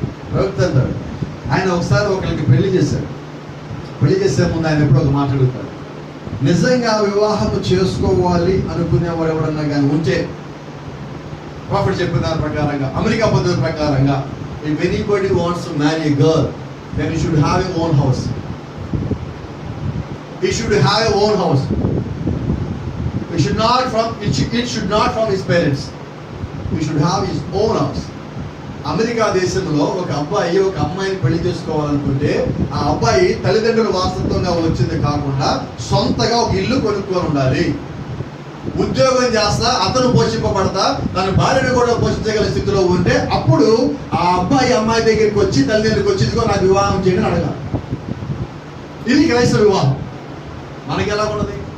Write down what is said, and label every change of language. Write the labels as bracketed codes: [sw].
[te] ప్రవక్త అంటాడు ఆయన ఒకసారి ఒకరికి పెళ్లి చేశాడు. పెళ్లి చేసే ముందు ఆయన ఎప్పుడు ఒక మాట అడుగుతాడు, నిజంగా వివాహం చేసుకోవాలి అనుకునేవాడు ఎవడన్నా కానీ ఉంటే ప్రాఫిట్ చెప్పిన దాని ప్రకారంగా అమెరికా పద్ధతి ప్రకారంగా [en] If anybody wants to marry a girl then you should have a own house. He should have a own house. It should not from his parents. He should have his own house. [te] America దేశంలో ఒక అబ్బాయి ఒక అమ్మాయిని పెళ్లి చేసుకోవాలనుకుంటే ఆ అబ్బాయి తల్లిదండ్రుల వారసత్వంగా వచ్చింది కాకుండా సొంతగా ఒక ఇల్లు కొనుక్కొని ఉండాలి. ఉద్యోగం చేస్తా అతను పోషింపబడతా తన భార్యను కూడా పోషించగల స్థితిలో ఉంటే అప్పుడు ఆ అబ్బాయి అమ్మాయి దగ్గరికి వచ్చి తల్లిదండ్రులకు వచ్చి ఇదిగో నాకు వివాహం చేయడం అడగాలి. ఇది క్రైస్తవ వివాహం. మనకి ఎలా ఉన్నది?